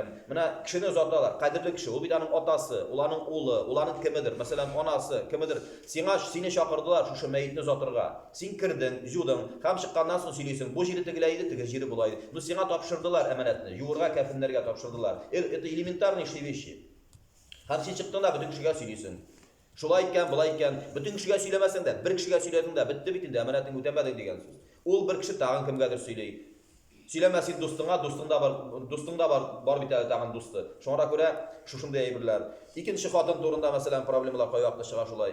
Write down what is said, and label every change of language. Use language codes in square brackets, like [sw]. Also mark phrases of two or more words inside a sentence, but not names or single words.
[tt] Менә кешене озаталар, кадерле кеше, ул бит аның атасы, ул аның улы, ул аның кемедер, мәсәлән, анасы, кемедер. Сине чакырдылар шушы мәетне озатырга. Син кирдең, җудың, һәм чыкканнан соң сөйлисең, бу җире тегелә иде, теге җире була иде. Ну сиңа тапшырдылар әманәтне, җуырга, кәфенләргә тапшырдылар. [ru] Это элементарные вещи. [tt] Һәм син чыктың да бөтен кешегә сөйлисең. Шулай икән, булай икән, бөтен кешегә сөйләмәсәң дә, бер кешегә сөйләдең дә, бетте бит инде, әманәтең үтәмәдең дигән сүз. Ул бер кеше тагын кемгәдер сөйли. Сөйләмә син дустыңа, дустың да бар бит әле тагын дусты. Шуңа күрә шушындай әйберләр. Икенче хатын турында мәсәлән проблемалар кайвакны чыга шулай.